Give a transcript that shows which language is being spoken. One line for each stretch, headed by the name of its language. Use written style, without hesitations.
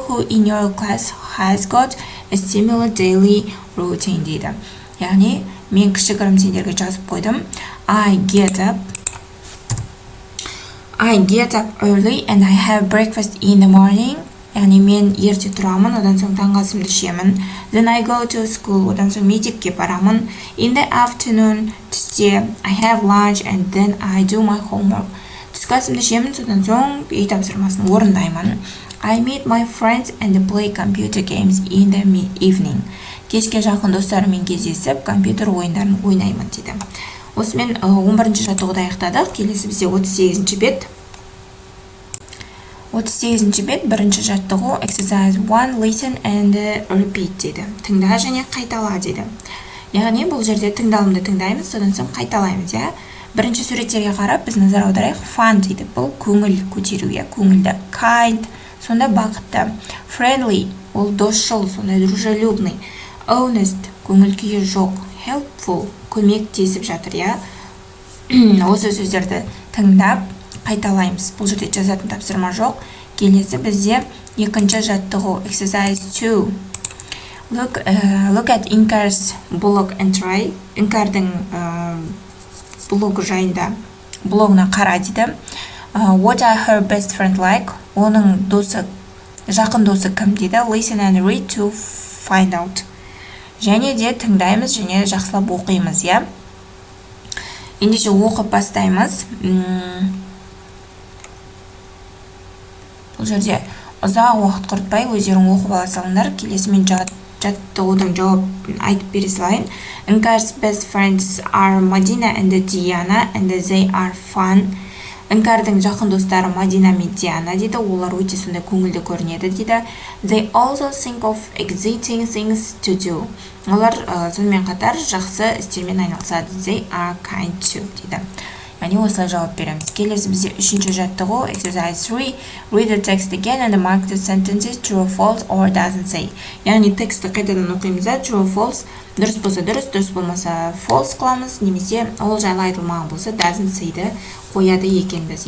English: Who in your class has got a similar daily routine
Kazakh: дейді. Яғни мен кішігірім сендерге жазып қойдым.
English: I get up early and I have breakfast in the morning.
Kazakh: Яғни мен ерте тұрамын, одан соң таңғы асымды ішемін.
English: Then I go to school,
Kazakh: одан соң мектепке барамын.
English: In the afternoon,
Kazakh: түсте,
English: I have lunch and then I do my homework.
Kazakh: Түскі асымды ішемін, содан соң үй тапсырмасын орындаймын.
English: I meet my friends and play computer games in the evening.
Kazakh: Кешке жақын достарыммен кездесіп, компьютер ойындарын ойнаймын дейді. Осымен 11-ші жаттығуды аяқтадық. Келесі бізде 38-ші бет. 38-ші бет, бірінші жаттығу.
English: Exercise 1, listen and repeat
Kazakh: дейді. Тыңда және қайтала дейді. Яғни бұл жерде тыңдалымды тыңдаймыз, содан соң қайталаймыз, иә. Бірінші суреттерге қарап, біз назар аударайық. Fun дейді. Бұл көңіл көтеру, иә, көңілді. Kind, сонда бақытты. Friendly, ол досшыл, сондай
Russian: дружелюбный.
Kazakh: Honest, көңіл күйі жоқ. Helpful, көмектесіп жатыр, я. Осы сөздерді тыңдап қайталаймыз. Бұл жерде жазатын тапсырма жоқ. Келесі бізде екінші жаттығу
English: exercise 2. Look at Inkar's blog and try.
Kazakh: Инкардың блогы жайында блогына қара дейді.
English: What are her best friend like?
Kazakh: Оның досы, жақын досы кім дейді.
English: Listen and read to find out.
Kazakh: Және де тыңдаймыз, және жақсылап оқимыз, я. Ендеше оқып бастаймыз. Бұл жерде ұзақ уақыт құртпай өздерің оқып ала салыңдар. Келесі мен жаттығудың жауабын айтып бере салайын.
English: Inkar's best friends are Madina and Diana and they are fun.
Kazakh: Инкардың жақын достары Мадина мен Диана дейді. Олар өте сондай көңілді көрінеді дейді.
English: They also think of exciting things to do.
Kazakh: Олар сонымен қатар жақсы істермен айналысады.
English: They are kind too
Kazakh: дейді. Яғни осылай жауап береміз. Келесі бізде үшінші жаттығу
English: exercise 3. Read the text again and mark the sentences true, false or doesn't say.
Kazakh: Яғни тексті қайтадан оқимыз, true, false. Дұрыс болса дұрыс, дұрыс болмаса false қыламыз, немесе ол жайлы айтылмаған болса
English: doesn't say'ді
Kazakh: қояды екенбіз.